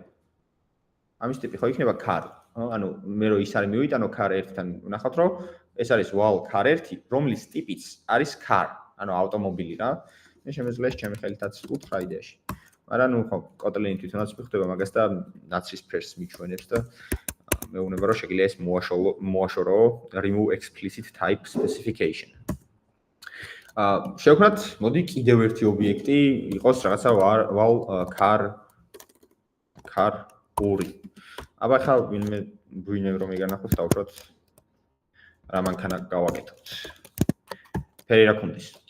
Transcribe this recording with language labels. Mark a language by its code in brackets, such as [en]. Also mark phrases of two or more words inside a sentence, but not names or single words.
[ka] ამის ტიპი ხო იქნება car, ხო? ანუ მე რო ის არის მივიტანო car 1-თან, ვნახავთ რომ ეს არის val car 1, რომლის ტიპიც არის car, ანუ ავტომობილი რა. მე შემეძლია ჩემი ხელითაც უთხრა იდეაში. მაგრამ ნუ ხო, Kotlin-ი თვითონაც მიხვდება მაგას და ნაცრისფერს მიჩვენებს და მეუბნება რომ შეგიძლია ეს მოაშორო [en] remove explicit type specification. [ka] შევქმნათ, მოდი კიდევ ერთი ობიექტი იყოს რაღაცა val car 2. აბა ხა ვინმე რომ იგანახოს დავუშვათ რა მანქანა გავაკეთოთ. ფერი რა ქონდეს?